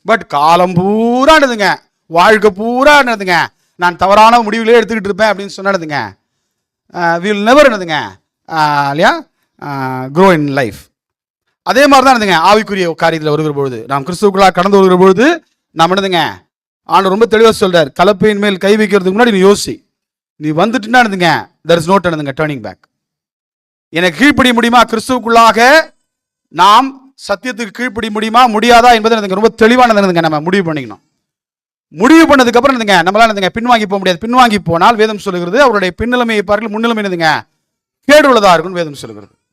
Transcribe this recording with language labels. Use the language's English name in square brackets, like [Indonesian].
[Tamil] But காலம் பூரா என்னதுங்க வாழ்க்கை பூரா என்னதுங்க நான் தவறான முடிவுகளே எடுத்துக்கிட்டு இருப்பேன் அப்படின்னு சொன்னதுங்க [English] will never [Tamil] என்னதுங்க இல்லையா [English] Grow in life. [Tamil] அதே மாதிரி தான் என்னதுங்க ஆவிக்குரிய காரியத்தில் வருகிற பொழுது, நாம் கிறிஸ்துவுக்குள்ளாக கடந்து வருகிற பொழுது நாம் என்னதுங்க ஆண்டு ரொம்ப தெளிவாக சொல்றார், கலப்பையின் மேல் கை வைக்கிறதுக்கு முன்னாடி நீ யோசி, நீ வந்துட்டுன்னா இருந்துங்க, [English] there is no turning back. [Tamil] எனக்கு கீழ்ப்படிய முடியுமா? கிறிஸ்துவுக்குள்ளாக நாம் சத்தியத்துக்கு கீழ்ப்படிய முடியுமா முடியாதா என்பதை ரொம்ப தெளிவானதுங்க நம்ம முடிவு பண்ணிக்கணும். முடிவு பண்ணதுக்கு அப்புறம் என்னதுங்க, நம்மளால பின்வாங்கி போக முடியாது. பின்வாங்கி போனால் வேதம் சொல்லுகிறது அவருடைய பின்னிலைமையை பார்க்கல முன்னிலைமை என்னதுங்க கேடு உள்ளதா இருக்குன்னு வேதம் சொல்லுகிறது.